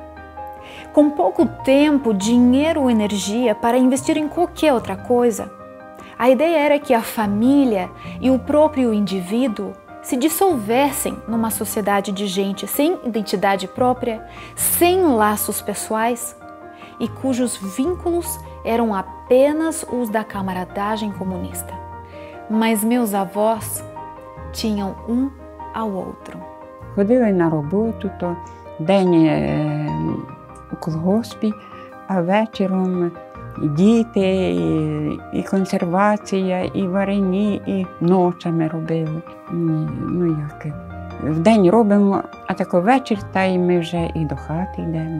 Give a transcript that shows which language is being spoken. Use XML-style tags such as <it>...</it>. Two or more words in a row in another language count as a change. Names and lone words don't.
<pt>Com pouco tempo, dinheiro ou energia para investir em qualquer outra coisa, a ideia era que a família e o próprio indivíduo se dissolvessem numa sociedade de gente sem identidade própria, sem laços pessoais e cujos vínculos eram apenas os da camaradagem comunista. Mas meus avós tinham um ao outro.</pt> <uk>Ходили на роботу, то день колгоспі, а вечором діти, і консервація, і варені, і ночами робили. Ну як, вдень робимо, а тако вечір, та й ми вже і до хати йдемо.</uk>